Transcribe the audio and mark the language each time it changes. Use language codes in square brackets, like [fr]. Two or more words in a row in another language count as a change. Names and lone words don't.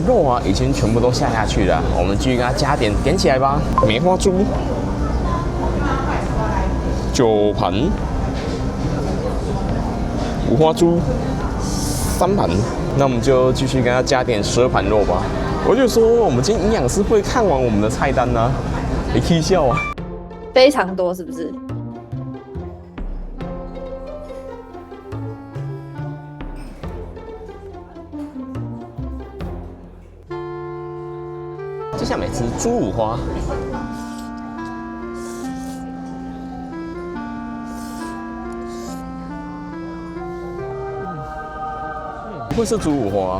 [zh] 肉啊已經全部都下去了，我們繼續給它加點起來吧。梅花豬9盤，五花豬3盤，那我們就繼續給它加點12盤肉吧。我就說，我們今天營養師會看完我們的菜單啊，你可以笑啊，非常多是不是？接下來吃豬五花，會是豬五花。